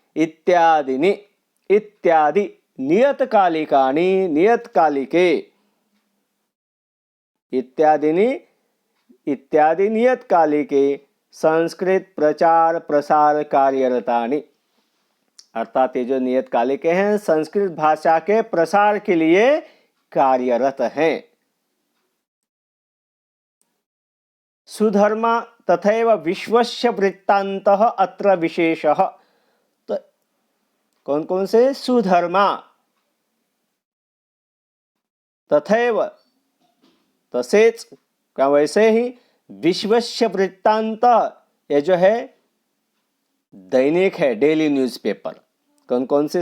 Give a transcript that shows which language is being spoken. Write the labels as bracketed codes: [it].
[sa] इत्यादिनी, इत्यादि, नियतकालिकानि, नियतकालिके, इत्यादिनी, इत्यादि नियतकालिके संस्कृत प्रचार प्रसार कार्यरतानि, [hi] अर्थात ये जो नियतकालिके हैं संस्कृत भाषा के प्रसार के लिए कार्यरत हैं। [sa] सुधर्मा तथैव विश्वस्य वृत्तान्तः अत्र विशेषः। [hi] तो कौन कौन से? सुधर्मा, तथैव, तसेच, क्या वैसे ही, विश्वस्य वृत्तांत, ये जो है दैनिक है, डेली न्यूज़पेपर। कौन कौन से?